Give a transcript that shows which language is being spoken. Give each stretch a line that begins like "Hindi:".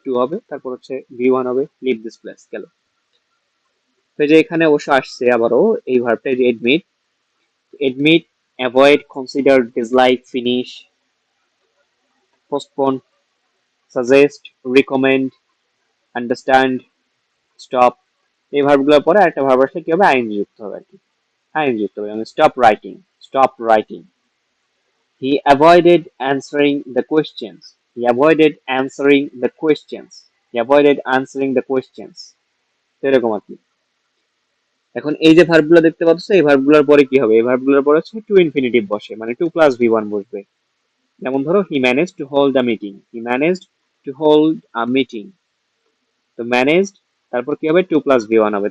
Bangla: Two হবে, তারপর হচ্ছে ভি ওয়ান হবে,
English: leave this place
Bangla: গেল। তো এই যে এখানে অবশ্য আসছে আবারও এই ভার্বটা, যে admit, admit, avoid, consider, dislike, finish, postpone, suggest, recommend, understand, stop. এই ভার্বগুলোর পরে আরেকটা ভার্ব আসলে কি হবে? আইএনজি যুক্ত হবে আর কি, আইএনজি যুক্ত হবে।
English: Stop writing, stop writing. He avoided answering the questions. He avoided answering the questions. He avoided answering the questions.
Bangla: তো এরকম আর কি। এখন এই যে ভার্বগুলো দেখতে পাচ্ছ, এই ভার্বগুলোর পরে কি হবে? এই ভার্বগুলোর পরে হচ্ছে টু ইনফিনিটিভ বসে, মানে টু প্লাস ভি ওয়ান বসবে। যেমন ধরো
English: He managed to hold the meeting, he managed to hold a meeting.
Bangla: তো ম্যানেজড তারপর কি হবে, টু প্লাস ভি ওয়ান হবে।